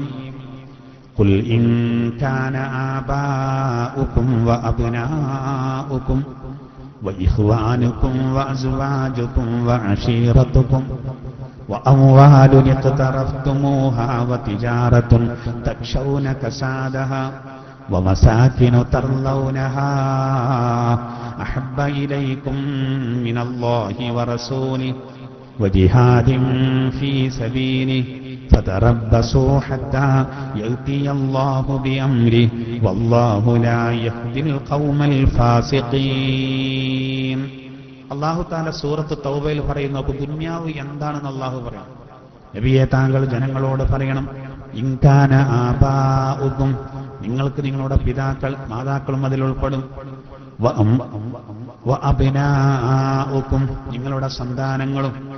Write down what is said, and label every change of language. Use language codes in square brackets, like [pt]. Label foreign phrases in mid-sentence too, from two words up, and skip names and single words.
[ar] قل إن كان آباؤكم وأبناؤكم وإخوانكم وأزواجكم وعشيرتكم وأموال اقترفتموها وتجارة تخشون كسادها ومساكن ترضونها أحب إليكم من الله ورسوله وجهاد في سبيله فتربصوا حتى يأتي الله بأمره والله لا يهدي القوم الفاسقين. [ml] അല്ലാഹു തആല സൂറത്ത് തൗബയിൽ പറയുന്നു, ദുനിയാവ് എന്താണെന്ന് അല്ലാഹു പറയും. നബിയെ, താങ്കൾ ജനങ്ങളോട് പറയണം, [ar] إن كان آباؤكم, [ml] നിങ്ങൾക്ക് നിങ്ങളുടെ പിതാക്കൾ മാതാക്കളും അതിൽ ഉൾപ്പെടും, വഅബ്നാഉകും നിങ്ങളുടെ സന്താനങ്ങളും,